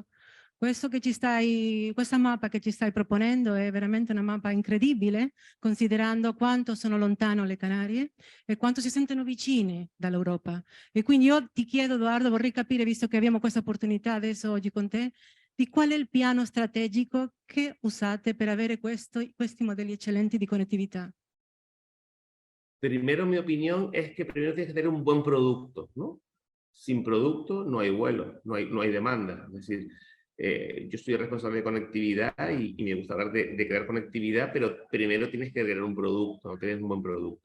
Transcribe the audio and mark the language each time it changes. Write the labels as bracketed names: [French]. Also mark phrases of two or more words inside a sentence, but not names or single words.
[Italian] Questa mappa che ci stai proponendo è veramente una mappa incredibile, considerando quanto sono lontano le Canarie e quanto si sentono vicini dall'Europa. E quindi io ti chiedo, Edoardo, vorrei capire, visto che abbiamo questa opportunità adesso oggi con te, di qual è il piano strategico che usate per avere questi modelli eccellenti di connettività. [Spanish] Primero, mi opinión es que primero tienes que tener un buen producto, ¿no? Sin producto no hay vuelo, no hay demanda. Es decir, yo soy responsable de conectividad y me gusta hablar de crear conectividad, pero primero tienes que crear un producto, no tienes un buen producto.